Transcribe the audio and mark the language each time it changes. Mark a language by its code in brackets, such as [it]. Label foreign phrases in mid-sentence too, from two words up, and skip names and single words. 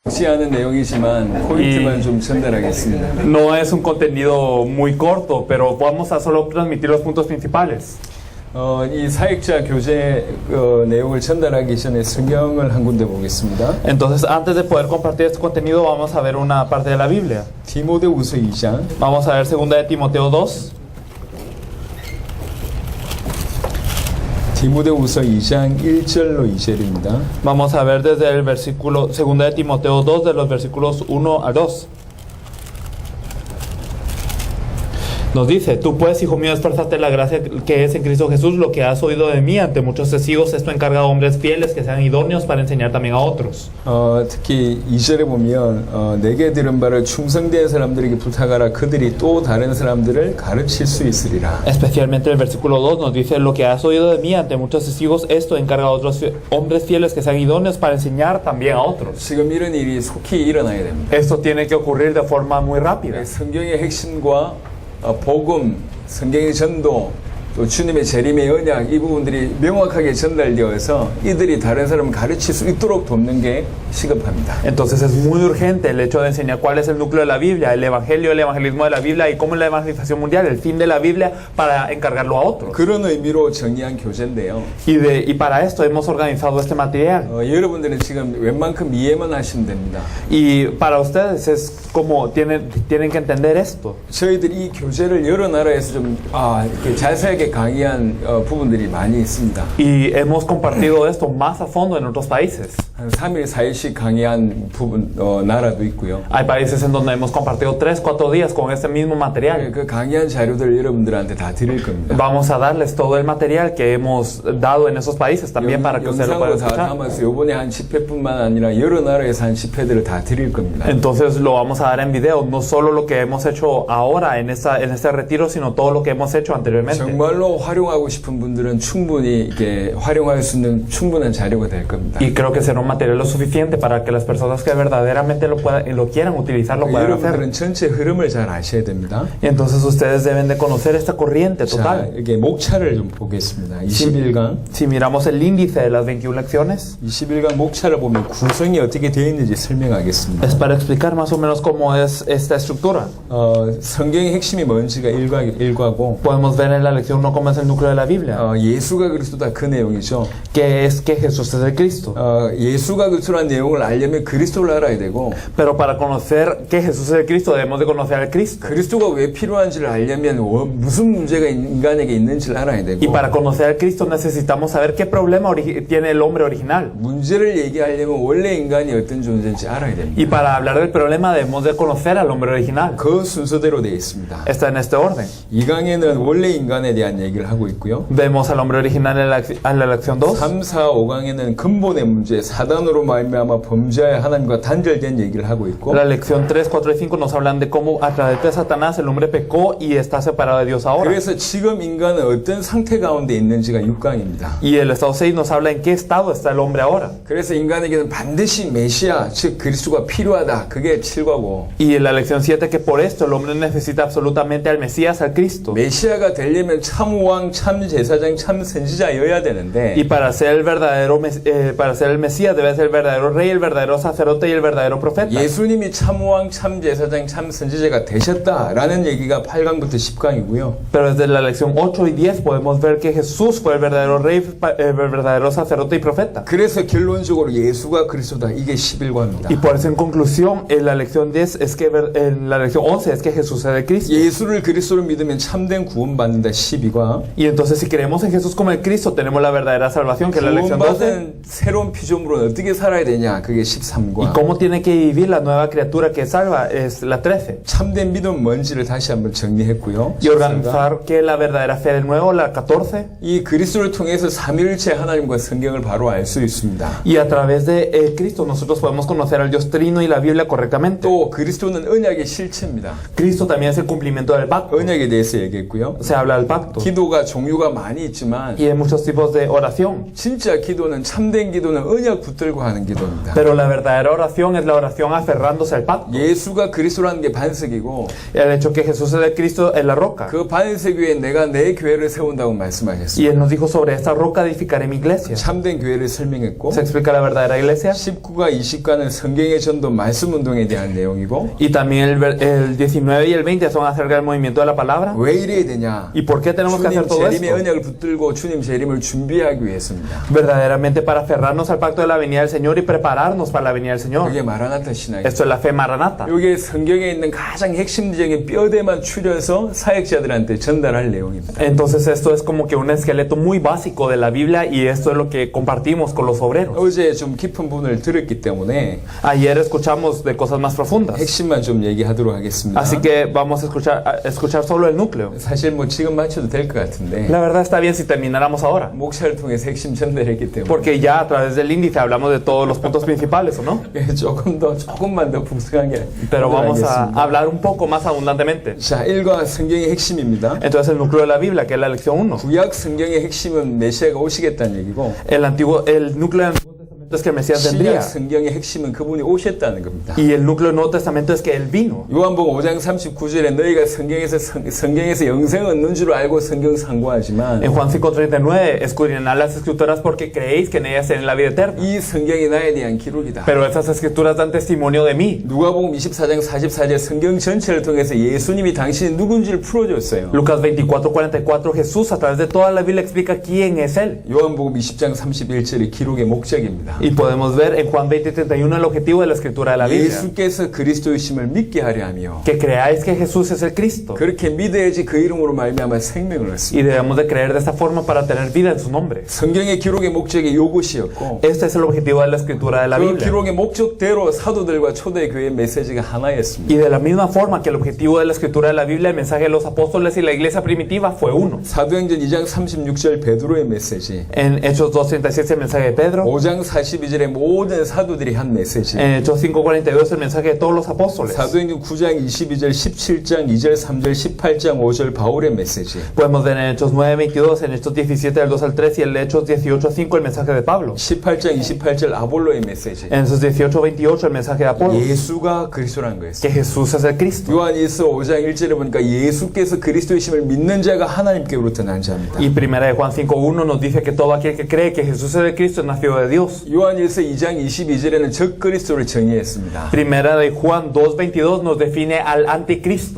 [ko] 않은 내용이지만 포인트만 좀 전달하겠습니다. [es] No es un contenido muy corto, pero vamos a solo transmitir los puntos principales. [ko] 이 사역자 교재 내용을 전달하기 전에 성경을 한 군데 보겠습니다. [es] Entonces, antes de poder compartir este contenido, vamos a ver una parte de la Biblia. [ko] 디모데후서 2장. [es] Vamos a ver 2 de Timoteo 2. [ko] 디모데후서 2장 1절로 2절입니다. [es] Vamos a ver desde el versículo 2 de Timoteo 2, de los versículos 1 al 2. Nos dice: tú pues, hijo mío, esfuérzate la gracia que es en Cristo Jesús, lo que has oído de mí ante muchos testigos, esto encarga a hombres fieles que sean idóneos para enseñar también a otros. [ko] 특히 2절에 보면 내게 들은 바를 충성된 사람들에게 부탁하라. 그들이 또 다른 사람들을 가르칠 수 있으리라. [es] Especialmente el versículo 2 nos dice: lo que has oído de mí ante muchos testigos, esto encarga a otros hombres fieles que sean idóneos para enseñar también a otros. [ko] 지금 이런 일이 속히 일어나야 됩니다. [es] Esto tiene que ocurrir de forma muy rápida. [ko] 성경의 핵심과 복음, 성경의 전도, 또 주님의 재림의 언약, 이 부분들이 명확하게 전달되어서 이들이 다른 사람을 가르칠 수 있도록 돕는 게 시급합니다. [es] Entonces es muy urgente el hecho de enseñar cuál es el núcleo de la Biblia, el evangelio, el evangelismo de la Biblia y cómo es la evangelización mundial, el fin de la Biblia, para encargarlo a otros. [ko] 그런 의미로 정리한 교재인데요. [es] Y para esto hemos organizado este material. [ko] 여러분들은 지금 웬만큼 이해만 하시면 됩니다. [es] Y para ustedes es como tienen que entender esto. [ko] 저희들이 이 교재를 여러 나라에서 좀 이렇게 자세하게 강의한 부분들이 많이 있습니다. [es] Y hemos compartido esto más a fondo en otros países. [ko] 한 3일, 4일씩 강의한 나라도 있고요. [es] Hay países en donde hemos compartido 3-4 días con este mismo material. [ko] 그 강의한 자료들 여러분들한테 다 드릴 겁니다. [es] Vamos a darles todo el material que hemos dado en esos países también para que ustedes lo puedan [ko] 영상으로 다 [es] escuchar. [ko] 담아서 이번에 한 집회뿐만 아니라 여러 나라에서 한 집회들을 다 드릴 겁니다. [es] Entonces lo vamos a dar en video, no solo lo que hemos hecho ahora en este retiro, sino todo lo que hemos hecho anteriormente. [ko] 정말로 활용하고 싶은 분들은 충분히 이게 활용할 수 있는 충분한 자료가 될 겁니다. [es] Y creo que será un material lo suficiente para que las personas que verdaderamente lo quieran utilizar lo puedan hacer. [ko] 여러분들은 전체 흐름을 잘 아셔야 됩니다. [es] Y entonces ustedes deben de conocer esta corriente [ko] 자, [es] total. [ko] 이게 목차를 좀 보겠습니다. 21강. [es] Si miramos el índice de las 21 lecciones, [ko] 21강 목차를 보면 구성이 어떻게 되어 있는지 설명하겠습니다. [es] es para explicar más o menos cómo es esta estructura. [ko] 성경의 핵심이 뭔지가 1과고 [es] Podemos ver en la lección 1 cómo es el núcleo de la Biblia, [ko] 예수가 그리스도다 그 내용이죠. [es] que es que Jesús es el Cristo. [ko] 예수가 그리스도라는 내용을 알려면 그리스도를 알아야 되고, [es] Pero para conocer que Jesús es el Cristo debemos de conocer al Cristo. [ko] 그리스도가 왜 필요한지를 알려면 무슨 문제가 인간에게 있는지를 알아야 되고, [es] Y para conocer al Cristo necesitamos saber qué problema tiene el hombre original. [ko] 문제를 얘기하려면 원래 인간이 어떤 존재인지 알아야 됩니다. [es] Y para hablar del problema debemos de conocer al hombre original. [ko] 그 순서대로 되어 있습니다. [es] Está en este orden. [ko] 2강에는 원래 인간에 대한 얘기를 하고 있고요. [es] Vemos al hombre original en la lección 2. [ko] 3, 4, 5강에는 근본의 문제, 사단으로 말미암아 범죄하여 하나님과 단절된 얘기를 하고 있고, [es] La lección 3, 4 y 5 nos hablan de cómo a través de Satanás el hombre pecó y está separado de Dios ahora. [ko] 그래서 지금 인간은 어떤 상태 가운데 있는지가 6강입니다. [es] Y el estado 6 nos habla en qué estado está el hombre ahora. [ko] 그래서 인간에게는 반드시 메시아, 즉 그리스도가 필요하다. 그게 7과고, [es] Y en la lección 7 que por esto el hombre necesita absolutamente al Mesías, al Cristo. [ko] 메시아가 되려면 참 왕, 참 제사장, 참 선지자여야 되는데, [es] Y para ser el Mesías debe ser el verdadero rey, el verdadero sacerdote y el verdadero profeta. [ko] 예수님이 참 왕, 참 제사장, 참 선지자가 되셨다라는 얘기가 8강부터 10강이고요. [es] Pero desde la lección 8 y 10 podemos ver que Jesús fue el verdadero rey, el verdadero sacerdote y profeta. [ko] 그래서 결론적으로 예수가 그리스도다. 이게 11과입니다. [es] Y por eso en conclusión en la lección 10 es que en la lección 11 es que Jesús es el Cristo. [ko] 예수를 그리스도로 믿으면 참된 구원받는다. 12과. [es] Y entonces si creemos en Jesús como el Cristo tenemos la verdadera salvación, que es la lección 12. [ko] 구원받은 새로운 피조물은 어떻게 살아야 되냐? 그게 [es] Y [ko] 13과. [es] cómo tiene que vivir la nueva criatura que salva es la 13. [ko] 참된 믿음 뭔지를 다시 한번 정리했고요. [es] Y organizar que la verdadera fe de nuevo, la 14. [ko] 이 그리스도를 통해서 삼위일체 하나님과 성경을 바로 알 수 있습니다. [es] Y a través de Cristo nosotros podemos conocer al Dios Trino y la Biblia correctamente. [ko] 또 그리스도는 언약의 실체입니다. [es] Cristo también es el cumplimiento del pacto. [ko] 언약에 대해서 얘기했고요. [es] Se habla del pacto. [ko] 기도가 종류가 많이 있지만 [es] Y hay muchos tipos de oración. [ko] 진짜 기도는 참된 기도는 언약 붙들고 하는 기도입니다. [es] Pero la verdadera oración es la oración aferrándose al pacto. [ko] 예수가 그리스도라는 게 반석이고 [es] El hecho que Jesús es el Cristo es la roca. [ko] 그 반석 위에 내가 내 교회를 세운다고 [es] Y [ko] 말씀하셨습니다. [es] Él nos dijo, sobre esta roca edificaré mi iglesia. [ko] 참된 교회를 설명했고 [es] Se explica la verdadera iglesia. [ko] 19과 20과는 성경의 전도 말씀 운동에 대한 내용이고 [es] Y también el 19 y el 20 son acerca del movimiento de la palabra. [ko] 왜 이래야 되냐? [es] ¿Y por qué tenemos que hacer [ko] 주님 [es] todo [ko] 재림의 [es] esto? [ko] 언약을 붙들고 주님 재림을 준비하기 위해서입니다. [es] Verdaderamente para aferrarnos al pacto de la venida del Señor y prepararnos para la venida del Señor. [ko] 그게 마라나타 신앙이에요. [es] Esto es la fe maranata. [ko] 이게 성경에 있는 가장 핵심적인 뼈대만 추려서 사역자들한테 전달할 내용입니다. [es] Entonces esto es como que un esqueleto muy básico de la Biblia y esto es lo que compartimos con los obreros. [ko] 어제 좀 깊은 부분을 들었기 때문에 [es] Ayer escuchamos de cosas más profundas. [ko] 핵심만 좀 얘기하도록 하겠습니다. [es] Así que vamos a escuchar solo el núcleo. [ko] 사실 뭐 지금 맞춰도 될 것 같은데 [es] La verdad está bien si termináramos ahora. [ko] 목차를 통해서 핵심 전달했기 때문에 [es] Porque ya a través del índice hablamos de todos los puntos principales, ¿o no? [ko] 조금만 더 풍성하게 [es] Pero vamos a [ko] 하겠습니다. [es] hablar un poco más abundantemente. [ko] 자, 1과 성경의 핵심입니다. [es] Entonces el núcleo de la Biblia, que es la lección 1. [ko] 구약 성경의 핵심은 메시아가 오시겠다는 얘기고 [es] El núcleo del Antiguo Testamento es que el Mesías vendría. [ko] 신약 성경의 핵심은 그분이 오셨다는 겁니다. [es] Y el núcleo del Nuevo Testamento es que Él vino. [ko] 요한복음 5장 39절에 너희가 성경에서 영생을 얻는 줄 알고 성경 상고하지만 [es] En Juan 5:39, escudriñad las escrituras porque creéis que en ellas tenéis la vida eterna. [ko] 이 성경이 나에 대한 기록이다. [es] Pero esas escrituras dan testimonio de mí. [ko] 누가복음 24장 44절 성경 전체를 통해서 예수님이 당신이 누군지를 풀어줬어요. [es] Lucas 24:44, Jesús a través de toda la Biblia explica quién es Él. [ko] 요한복음 20장 31절이 기록의 목적입니다. [es] Y podemos ver en Juan 20:31 el objetivo de la escritura de la Biblia. [ko] 예수께서 그리스도이심을 믿게 하려 하며 [es] Que creáis que Jesús es el Cristo. [ko] 그렇게 믿어야지 그 이름으로 말미암아 생명을 얻습니다. [es] Y debemos de creer de esta forma para tener vida en su nombre. [ko] 성경의 기록의 목적이 이것이었고 [es] Este es el objetivo de la escritura de la [ko] 그 [es] Biblia. [ko] 기록의 목적대로 사도들과 초대교회의 메시지가 하나였습니다. [es] Y de la misma forma que el objetivo de la escritura de la Biblia, el mensaje de los apóstoles y la iglesia primitiva fue uno. [ko] 사도행전 2장 36절 베드로의 메시지, [es] En Hechos 2:36 el mensaje de Pedro. [ko] 5장 42절에 모든 사도들이 한 메시지, [es] En Hechos 5:42 el mensaje de todos los apóstoles. [ko] 사도행전 9장 22절, 17장 2절, 3절, 18장 5절 바울의 메시지, [es] Podemos ver en Hechos 9:22, en Hechos 17 del 2 al 3 y en Hechos 18:5 el mensaje de Pablo. [ko] 18장 28절 아볼로의 메시지. [es] En Hechos 18:28 el mensaje de Apolo. [ko] 예수가 그리스도라는 거였어요. [es] Que Jesús es el Cristo. [ko] 요한일서 5장 1절에 보니까 예수께서 그리스도이심을 믿는 자가 하나님께로부터 난 자입니다. [es] Y primera de Juan 5:1 nos dice que todo aquel que cree que Jesús es el Cristo es nacido de Dios. [ko] 요한일서 2장 22절에는 적 그리스도를 정의했습니다. [es] Primera de Juan 2:22 nos define al anticristo.